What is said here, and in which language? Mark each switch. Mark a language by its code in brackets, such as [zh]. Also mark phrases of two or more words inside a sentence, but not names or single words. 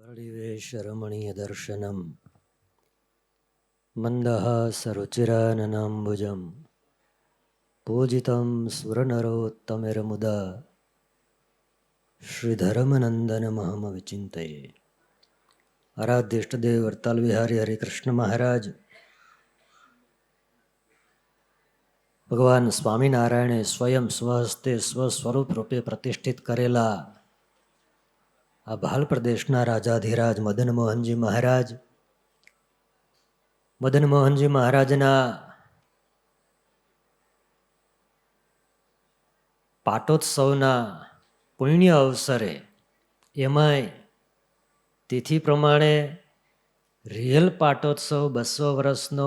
[sa] हरिवेशरमणीयदर्शनं मन्दहासरुचिराननाम्बुजं पूजितं सुरनरोत्तमेरमुदा श्रीधर्मनंदनमहमविचिन्तये। [gu] આરાધ્ય ઇષ્ટદેવ વરતાલ વિહારી હરિકૃષ્ણ મહારાજ ભગવાન સ્વામીનારાયણે સ્વયં સ્વહસ્તે સ્વસ્વરૂપ રૂપે પ્રતિષ્ઠિત કરેલા આ ભાલ પ્રદેશના રાજાધિરાજ મદનમોહનજી મહારાજ, મદનમોહનજી મહારાજના પાટોત્સવના પુણ્ય અવસરે એમાંય તિથિ પ્રમાણે રિયલ પાટોત્સવ 200 વર્ષનો